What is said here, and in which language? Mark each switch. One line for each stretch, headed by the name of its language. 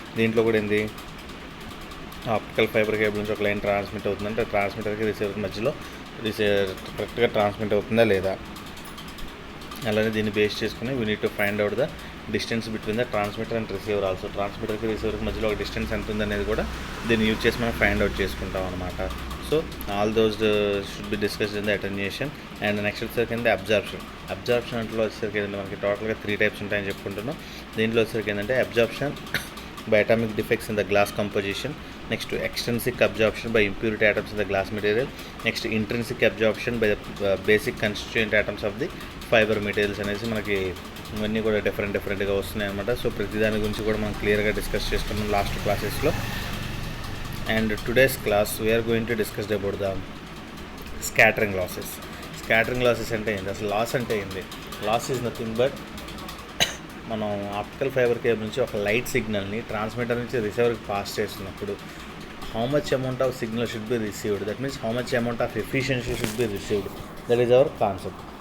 Telugu: దీంట్లో కూడా ఏంది, ఆప్టికల్ ఫైబర్ కేబుల్ నుంచి ఒక లైన్ ట్రాన్స్మిట్ అవుతుందంటే ట్రాన్స్మిటర్కి రిసీవర్కి మధ్యలో కరెక్ట్గా ట్రాన్స్మిట్ అవుతుందా లేదా, అలానే దీన్ని బేస్ చేసుకుని
English: We need to find out the distance between the transmitter and receiver also.
Telugu: ట్రాన్స్మిటర్కి రిసీవర్కి మధ్యలో ఒక డిస్టెన్స్ ఎంత ఉంది అనేది కూడా దీన్ని యూజ్ చేసి మనం ఫైండ్ అవుట్ చేసుకుంటాం అనమాట.
English: So all those should be discussed in the attenuation.
Telugu: And next వచ్చేసరికి ఏంటంటే అబ్జార్ప్షన్ అంటే వచ్చేసరికి ఏంటంటే మనకి టోటల్గా 3 టైప్స్ ఉంటాయని చెప్పుకుంటున్నాం. దీంట్లో వచ్చేసరికి ఏంటంటే absorption
English: by atomic defects in the glass composition, next to extrinsic absorption by impurity atoms in the glass material, next to intrinsic absorption by the basic constituent atoms of the fiber materials
Telugu: అనేసి మనకి ఇవన్నీ కూడా డిఫరెంట్గా వస్తున్నాయి అనమాట. So ప్రతి దాని గురించి కూడా మనం క్లియర్గా డిస్కస్ చేసుకున్నాం లాస్ట్ క్లాసెస్లో.
English: and today's class we are going to discuss about the scattering losses
Telugu: అంటే ఏంటి, అసలు లాస్ అంటే ఏంటి.
English: loss is nothing but
Telugu: మనం ఆప్టికల్ ఫైబర్ కేబుల్ నుంచి ఒక లైట్ సిగ్నల్ని ట్రాన్స్మిటర్ నుంచి రిసీవర్కి పాస్ చేస్తున్నప్పుడు
English: How much amount of signal should be received, that means how much amount of efficiency should be received, that is our concept.